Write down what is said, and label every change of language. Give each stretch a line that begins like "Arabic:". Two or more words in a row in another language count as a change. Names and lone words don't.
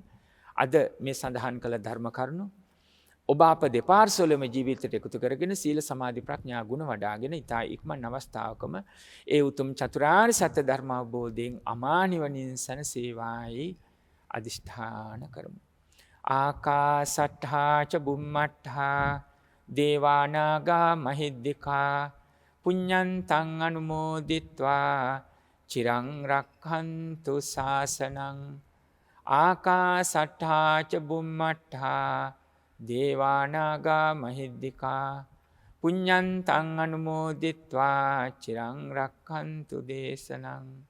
Sinhala: අද මේ සඳහන් කළ ධර්ම කරුණු ඔබ අප දෙපාර්ශ්වවලම ජීවිතයට එකතු කරගෙන සීල සමාධි ප්‍රඥා ගුණ වඩාගෙන ඊතා ඉක්මන් අවස්ථාවකම ඒ උතුම් චතුරාර්ය සත්‍ය ධර්ම අවබෝධයෙන් අමා නිවනින් සැනසේවායි අදිෂ්ඨාන කරමු.
Pali: ආකාසට්ඨා ච බුම්මට්ඨා දේවානාගා මහිද්దికා පුඤ්ඤන්තං අනුමෝදිත්වා චිරං රක්ඛන්තු ශාසනං. ආකාසට්ඨා ච බුම්මට්ඨා දේවානාගා මහිද්దికා පුඤ්ඤන්තං අනුමෝදිත්වා චිරං රක්ඛන්තු දේශනං.